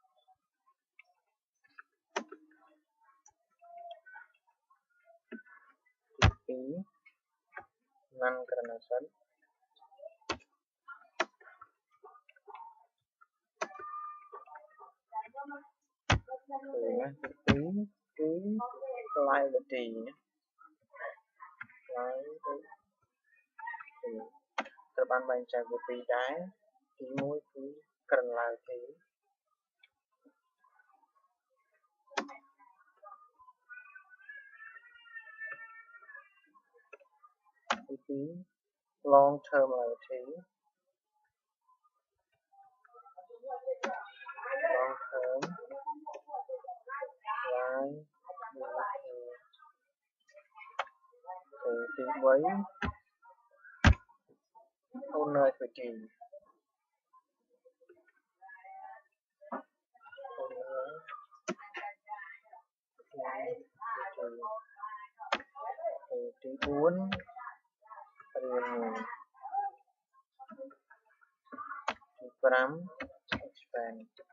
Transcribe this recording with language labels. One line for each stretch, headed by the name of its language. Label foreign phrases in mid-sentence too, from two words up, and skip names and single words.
Khmer: ទី2
English: non current asset
Khmer: ទី2គឺ liability ណា liability ត្រូវបានបែងចែកជាពីរដែរទី1គឺ
English: current liability ទី2 long term liability long term liability ទី3 owner equityទី4 premium ទី5 expense